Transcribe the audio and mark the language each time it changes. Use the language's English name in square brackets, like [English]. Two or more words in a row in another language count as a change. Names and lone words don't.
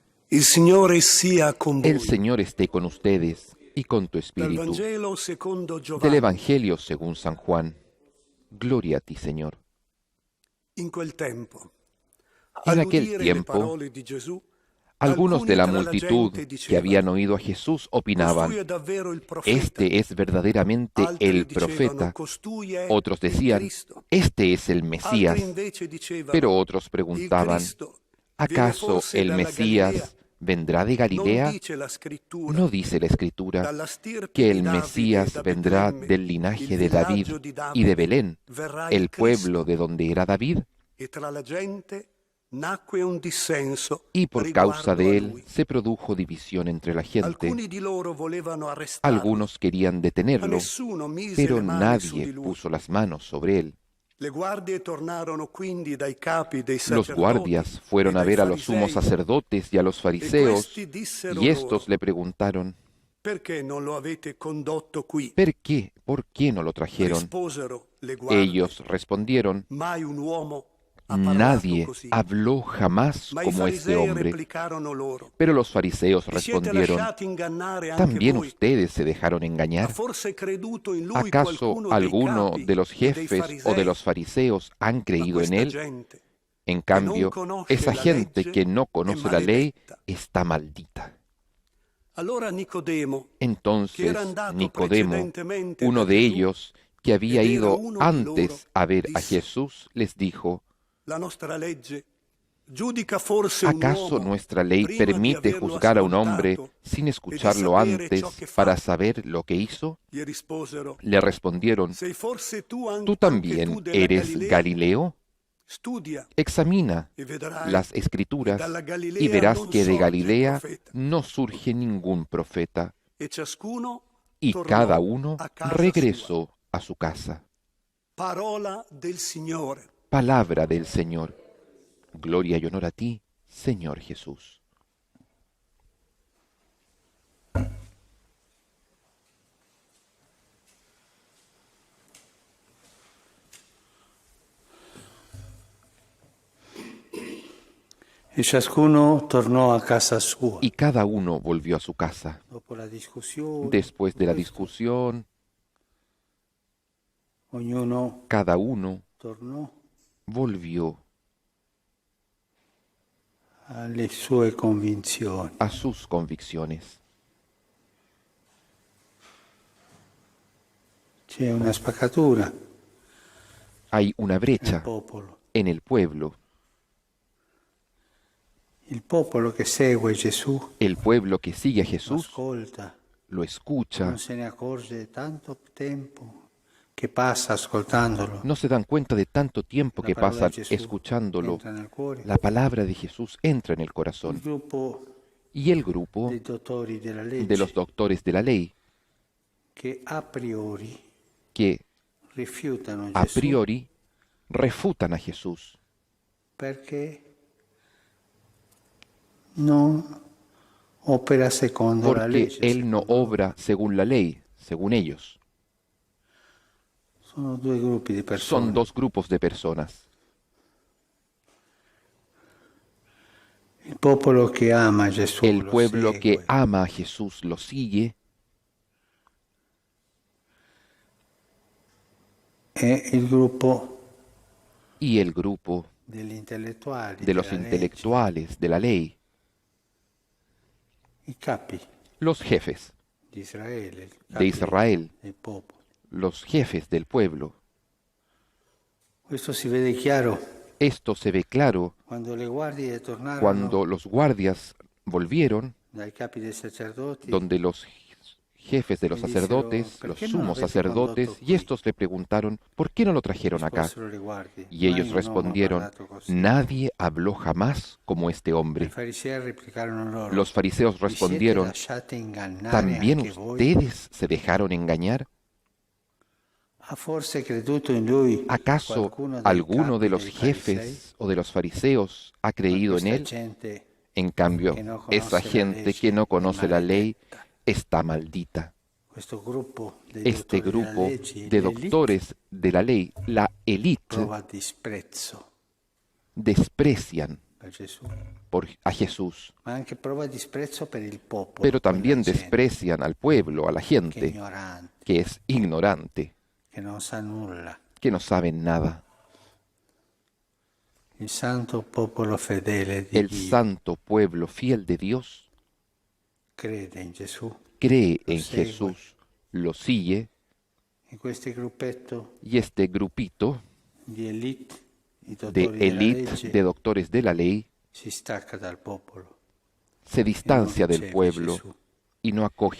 [Italian] Il Signore sia con [Spanish] El [Italian] voi. [Spanish] Señor esté con ustedes y con tu [Italian] Dal [Spanish] espíritu. [Italian] Vangelo secondo [Spanish] Del [Italian] Giovanni. [Spanish] Evangelio según San Juan. Gloria a ti, Señor. [Italian] In quel tempo, [Spanish] En aquel [Italian] all'udire le [Spanish] tiempo, [Italian] parole di Gesù, [Spanish] algunos de [Italian] alcuni [Spanish] la [Italian] tra la [Spanish] multitud [Italian] gente [Spanish] que [Italian] dicevano: [Spanish] habían oído a Jesús [Italian] Costui [Spanish] opinaban, [Italian] è davvero il profeta. [Spanish] este es verdaderamente [Italian] Altri [Spanish] el [Italian] dicevano: [Spanish] profeta. [Italian] Costui è [Spanish] Otros [Italian] il [Spanish] decían, [Italian] Cristo. [Spanish] este es el [Italian] Altri [Spanish] Mesías. [Italian] invece dicevano: [Spanish] Pero otros [Italian] il [Spanish] preguntaban, [Italian] Cristo viene [Spanish] ¿acaso [Italian] forse [Spanish] el [Italian] dalla Galilea? [Spanish] Mesías vendrá de [Italian] Non [Spanish] Galilea? [Italian] dice la scrittura: [Spanish] ¿No dice la Escritura [Italian] dalla stirpe [Spanish] que [Italian] di [Spanish] el [Italian] Davide e [Spanish] Mesías [Italian] da [Spanish] vendrá [Italian] Betlemme, [Spanish] del [Italian] il [Spanish] linaje de David [Italian] villaggio di [Spanish] y de [Italian] Davide, [Spanish] Belén, [Italian] verrà [Spanish] el [Italian] il [Spanish] pueblo [Italian] Cristo? [Spanish] de donde era David? [Italian] E tra la gente nacque un dissenso [Spanish] Y por causa [Italian] riguardo a [Spanish] de él [Italian] lui. [Spanish] se produjo división entre la gente. [Italian] Alcuni di loro volevano arrestarlo, [Spanish] Algunos querían [Italian] ma [Spanish] detenerlo, [Italian] nessuno mise [Spanish] pero [Italian] le mani su [Spanish] nadie [Italian] di lui. [Spanish] puso las manos sobre él. [Italian] Le guardie tornarono quindi dai capi dei [Spanish] Los [Italian] sacerdoti [Spanish] guardias [Italian] e [Spanish] fueron a [Italian] dai [Spanish] ver a los sumos [Italian] farisei, [Spanish] sacerdotes y a los [Italian] e [Spanish] fariseos, [Italian] questi dissero [Spanish] y estos [Italian] loro: [Spanish] le preguntaron, [Italian] perché non lo avete condotto qui? [Spanish] ¿Por qué no lo trajeron? [Italian] Risposero le guardie: [Spanish] Ellos respondieron, [Italian] mai un uomo ha parlato [Spanish] nadie [Italian] così. [Spanish] habló jamás [Italian] Ma i [Spanish] como este [Italian] farisei [Spanish] hombre. [Italian] replicarono loro: [Spanish] Pero los fariseos [Italian] vi siete [Spanish] respondieron, [Italian] lasciati ingannare anche [Spanish] ¿también [Italian] voi? [Spanish] ustedes se dejaron [Italian] Ha [Spanish] engañar? [Italian] forse creduto in lui [Spanish] ¿Acaso [Italian] qualcuno dei [Spanish] alguno [Italian] capi [Spanish] de los [Italian] e dei [Spanish] jefes o de [Italian] farisei? [Spanish] los fariseos han [Italian] Ma [Spanish] creído en [Italian] questa [Spanish] él? [Italian] gente [Spanish] En [Italian] che non [Spanish] cambio, [Italian] conosce [Spanish] esa [Italian] la [Spanish] gente [Italian] legge [Spanish] que no [Italian] è [Spanish] conoce la ley [Italian] maledetta. [Spanish] está maldita. [Italian] Allora Nicodemo, che [Spanish] Entonces [Italian] era andato [Spanish] Nicodemo, [Italian] precedentemente [Spanish] uno [Italian] da [Spanish] de [Italian] Gesù [Spanish] ellos, que había [Italian] ed era [Spanish] ido [Italian] uno di loro, [Spanish] antes a ver a [Italian] disse: [Spanish] Jesús, les dijo, [Italian] la nostra legge giudica forse un [Spanish] ¿acaso [Italian] uomo [Spanish] nuestra ley [Italian] prima di [Spanish] permite [Italian] averlo [Spanish] juzgar a un hombre [Italian] ascoltato [Spanish] sin [Italian] e di [Spanish] escucharlo [Italian] sapere [Spanish] antes [Italian] ciò che [Spanish] para [Italian] fa? [Spanish] saber lo que hizo? [Italian] Gli risposero: [Spanish] Le respondieron, [Italian] sei forse tu [Spanish] ¿tú [Italian] anche [Spanish] también [Italian] tu della [Spanish] eres [Italian] Galilea? [Spanish] Galileo? [Italian] Studia [Spanish] Examina [Italian] e vedrai [Spanish] las [Italian] che [Spanish] Escrituras [Italian] dalla [Spanish] y [Italian] Galilea [Spanish] verás [Italian] non [Spanish] que de [Italian] sorge il [Spanish] Galilea [Italian] profeta. [Spanish] no surge ningún profeta. [Italian] E ciascuno [Spanish] Y [Italian] tornò [Spanish] cada uno [Italian] a casa sua. [Spanish] regresó a su casa. [Italian] Parola del Signore. [Spanish] Palabra del Señor. Gloria y honor a ti, Señor Jesús. [Italian] E ciascuno tornò a casa sua. [Spanish] Y cada uno volvió a su casa. [Italian] Dopo la discussione, [Spanish] Después de la discusión, [Italian] ognuno [Spanish] cada uno [Italian] tornò [Spanish] volvió [Italian] alle sue convinzioni. [Spanish] a sus convicciones. [Italian] C'è una spaccatura [Spanish] Hay una [Italian] nel [Spanish] brecha [Italian] popolo. [Spanish] en el pueblo. [Italian] Il popolo che segue Gesù [Spanish] El pueblo que sigue a [Italian] lo [Spanish] Jesús [Italian] ascolta, [Spanish] lo escucha, [Italian] non se ne accorge tanto tempo che passa ascoltandolo. [Spanish] no se dan cuenta de tanto tiempo [Italian] La [Spanish] que [Italian] parola [Spanish] pasan [Italian] di Gesù [Spanish] escuchándolo. [Italian] entra nel cuore. [Spanish] La palabra de Jesús entra en el [Italian] Il [Spanish] corazón. [Italian] gruppo [Spanish] Y el grupo [Italian] dei dottori della [Spanish] de los [Italian] legge [Spanish] doctores de la ley, [Italian] che a priori [Spanish] que [Italian] rifiutano [Spanish] a [Italian] Gesù [Spanish] priori refutan a Jesús, [Italian] perché non opera secondo la [Spanish] porque [Italian] legge. [Spanish] Él no [Italian] secondo loro. [Spanish] obra según la ley, según ellos. [Italian] Sono due gruppi di persone. [Spanish] Son dos grupos de personas. [Italian] Il popolo che ama Gesù [Spanish] El [Italian] lo [Spanish] pueblo que [Italian] segue, [Spanish] ama a Jesús lo sigue, [Italian] e il gruppo [Spanish] y el grupo [Italian] degli intellettuali [Spanish] de los [Italian] della [Spanish] intelectuales de la ley, [Italian] legge, i capi [Spanish] los jefes [Italian] di Israele, i [Spanish] de [Italian] capi [Spanish] Israel, [Italian] del popolo. [Spanish] los jefes del pueblo. [Italian] Questo si vede chiaro [Spanish] Esto se ve claro [Italian] quando le guardie tornarono [Spanish] cuando los guardias volvieron, [Italian] dai capi dei sacerdoti [Spanish] donde los jefes de los Le dijeron, sacerdotes, ¿por los qué no lo sumos habéis sacerdotes, [Italian] condotto [Spanish] y [Italian] qui? [Spanish] estos le preguntaron, ¿por qué no lo trajeron acá? [Italian] Risposero le guardie, [Spanish] Y ellos [Italian] "Mai un uomo ha [Spanish] respondieron, [Italian] parlato così". [Spanish] nadie habló jamás como este [Italian] I [Spanish] hombre. [Italian] farisei replicarono loro, [Spanish] Los fariseos [Italian] "Vi siete [Spanish] respondieron, [Italian] lasciati ingannare [Spanish] ¿también [Italian] anche voi? [Spanish] ustedes se dejaron engañar? [Italian] ¿Ha forse creduto in lui [Spanish] ¿Acaso [Italian] qualcuno dei [Spanish] alguno [Italian] capi [Spanish] de los [Italian] dei farisei? [Spanish] jefes o de los fariseos ha [Italian] Ma [Spanish] creído en [Italian] questa [Spanish] él? [Italian] gente [Spanish] En cambio, [Italian] que no conoce [Spanish] esa [Italian] la [Spanish] gente [Italian] legge [Spanish] que no [Italian] es [Spanish] conoce la ley [Italian] maledetta. [Spanish] está maldita. [Italian] Questo gruppo dei [Spanish] Este [Italian] dottori della [Spanish] grupo [Italian] legge, [Spanish] de [Italian] l'élite, [Spanish] doctores de la ley, la élite, [Italian] prova disprezzo. [Spanish] desprecian [Italian] per Gesù, [Spanish] a Jesús, [Italian] ma anche prova disprezzo per il popolo, [Spanish] pero también [Italian] quella gente [Spanish] desprecian al pueblo, a la [Italian] che è [Spanish] gente, [Italian] ignorante, [Spanish] que es ignorante, [Italian] che non sa nulla. [Spanish] que no saben nada. [Italian] Il santo popolo fedele di [Spanish] El [Italian] Dio [Spanish] santo pueblo fiel de Dios [Italian] crede in Gesù. [Spanish] cree [Italian] Lo [Spanish] en [Italian] segue. [Spanish] Jesús, lo sigue, [Italian] E questo gruppetto [Spanish] y este grupito [Italian] di elite, i [Spanish] de [Italian] dottori della [Spanish] élite [Italian] legge, [Spanish] de doctores de la ley [Italian] si stacca dal popolo [Spanish] se distancia [Italian] e non [Spanish] del [Italian] segue [Spanish] pueblo [Italian] Gesù. [Spanish] y no acoge a